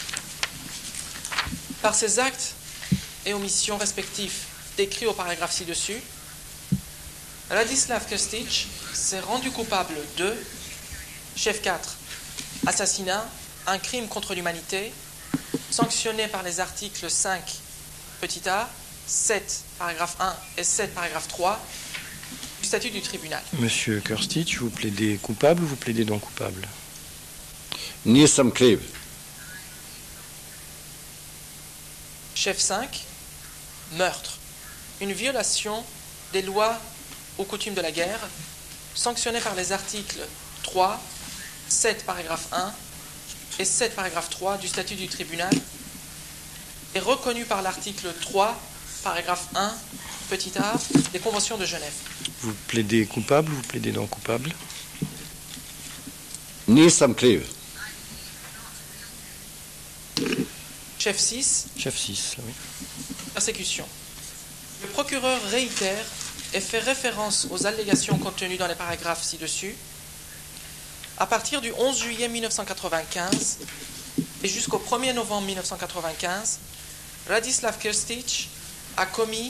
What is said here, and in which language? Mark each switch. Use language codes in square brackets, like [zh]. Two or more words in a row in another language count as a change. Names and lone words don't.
[fr] Par ces actes et omissions respectifs décrits au paragraphe ci-dessus, Ladislav Krstić s'est rendu coupable de, chef 4, assassinat, un crime contre l'humanité, sanctionné par les articles 5, petit a, 7, paragraphe 1 et 7, paragraphe 3 du statut du tribunal. Monsieur Krstić, vous plaidez coupable ou vous plaidez non coupable? [sr] Nisam kriv. [fr] Chef 5, meurtre. Une violation des lois ou coutumes de la guerre, sanctionnée par les articles 3, 7, paragraphe 1 et 7, paragraphe 3 du statut du tribunal, est reconnue par l'article 3, paragraphe 1, petit a, des conventions de Genève. Vous plaidez coupable ou vous plaidez non coupable? [sr] Nisam kriv. [fr] Chef 6, Chef 6, oui. persécution. Le procureur réitère et fait référence aux allégations contenues dans les paragraphes ci-dessus. À partir du 11 juillet 1995 et jusqu'au 1er novembre 1995, Ladislav Krstić a commis,